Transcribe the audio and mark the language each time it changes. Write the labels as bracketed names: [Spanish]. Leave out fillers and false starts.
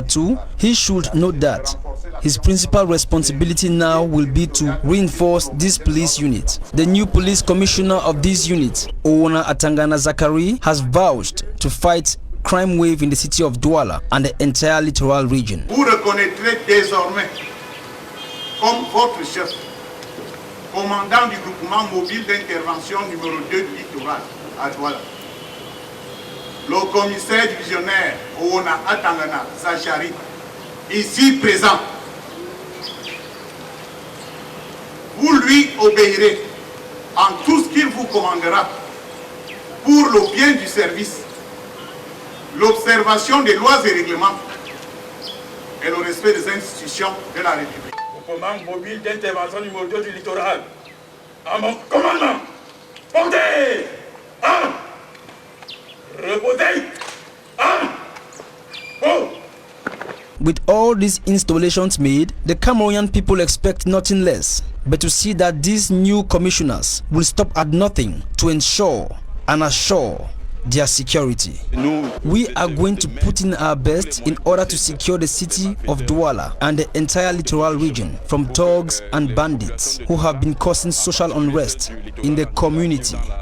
[English] 2, he should note that his principal responsibility now will be to reinforce this police unit. The new police commissioner of this unit, Owona Atangana Zakari, has vouched to fight crime wave in the city of Douala and the entire littoral region. [French] Vous reconnaîtrez désormais comme votre chef, commandant du groupement mobile d'intervention numéro 2 du littoral à Douala, le commissaire divisionnaire Owona Atangana Zakari, ici présent. Vous lui obéirez en tout ce qu'il vous commandera pour le bien du service, l'observation des lois et règlements et le respect des institutions de la République. Au commande mobile d'intervention numéro 2 du littoral, à mon commandement, portez, reposez, [English] With all these installations made, the Cameroonian people expect nothing less but to see that these new commissioners will stop at nothing to ensure and assure their security. We are going to put in our best in order to secure the city of Douala and the entire littoral region from thugs and bandits who have been causing social unrest in the community.